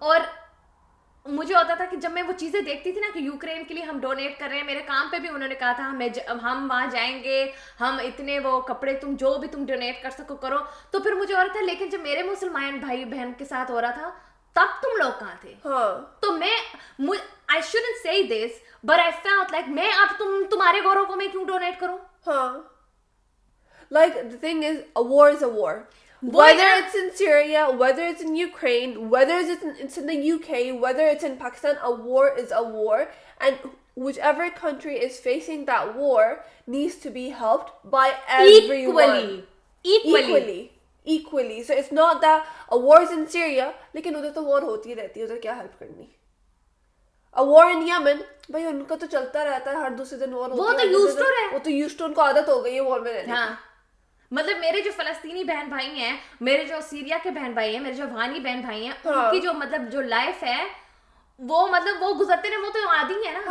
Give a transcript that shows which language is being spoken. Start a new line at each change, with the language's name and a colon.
Hindi: और मुझे होता था कि जब मैं वो चीज़ें देखती थी ना कि यूक्रेन के लिए हम डोनेट कर रहे हैं, मेरे काम पे भी उन्होंने कहा था हम वहाँ जाएंगे, हम इतने वो कपड़े तुम जो भी तुम डोनेट कर सको करो. तो फिर मुझे हो रहा था, लेकिन जब मेरे मुसलमान भाई बहन के साथ हो रहा था तब तुम लोग कहाँ थे. हाँ. तो
English: I shouldn't say this but I felt like
Hindi: मैं अब तुम्हारे गौरव को मैं क्यों डोनेट करूं. हाँ.
English: Like, the thing is, a war is a war. Why Whether not? it's in Syria, whether it's in Ukraine, whether it's in the UK, whether it's in Pakistan, a war is a war. And whichever country is facing that war needs to be helped by everyone. Equally. So it's not that a war is in Syria,
Hindi: लेकिन उधर तो war होती रहती है, उधर क्या help करनी.
English: A war in Yemen,
Hindi: भाई उनका तो चलता रहता है, हर दूसरे दिन war होती है. वो तो used to है. वो तो used to, उनको आदत हो गई है war में रहने की. हाँ. मतलब मेरे जो फलस्तीनी बहन भाई हैं, मेरे जो सीरिया के बहन भाई हैं, मेरे जो अफगानी बहन भाई हैं, हाँ. उनकी जो मतलब जो लाइफ है वो गुजरते रहे, वो तो आदी है ना.